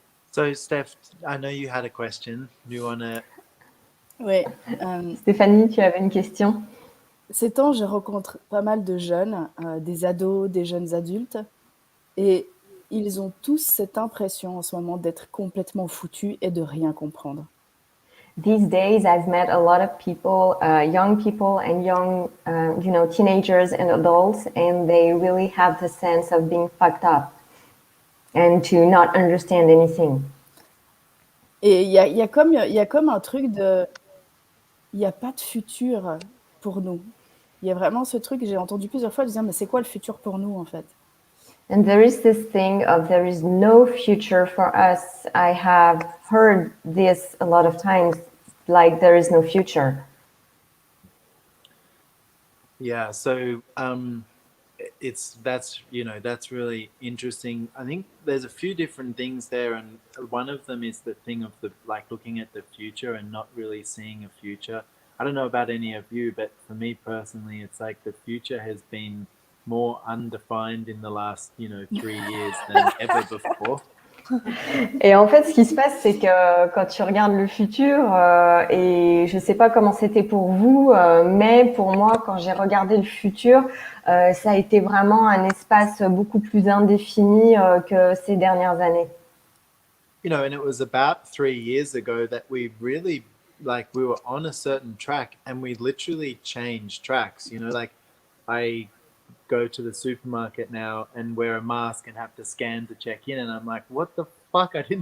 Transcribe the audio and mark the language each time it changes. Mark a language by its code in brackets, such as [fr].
[en] So, Steph, I know you had a question. Do you want to... [fr] Ouais. Stéphanie, tu avais une question? Ces temps, je rencontre pas mal de jeunes, des ados, des jeunes adultes, et ils ont tous cette impression en ce moment d'être complètement foutus et de rien comprendre. [en] These days, I've met a lot of people, young people and young, teenagers and adults, and they really have the sense of being fucked up and to not understand anything. [fr] Et il y a comme un truc de... Il n'y a pas de futur. pour nous? Il y a vraiment ce truc, j'ai entendu plusieurs fois dire, mais c'est quoi le futur pour nous en fait? [en] And there is this thing of there is no future for us. I have heard this a lot of times, like there is no future. Yeah, so that's that's really interesting. I think there's a few different things there, and one of them is the thing of the like looking at the future and not really seeing a future. I don't know about any of you, but for me personally, it's like the future has been more undefined in the last 3 years than ever before. [fr] Et en fait, ce qui se passe, c'est que quand tu regardes le futur, et je sais pas comment c'était pour vous, mais pour moi, quand j'ai regardé le futur, ça a été vraiment un espace beaucoup plus indéfini que ces dernières années. [en] And it was about 3 years ago that we really we were on a certain track and we literally changed tracks. Like I go to the supermarket now and wear a mask and have to scan to check in, and I'm like, what the fuck?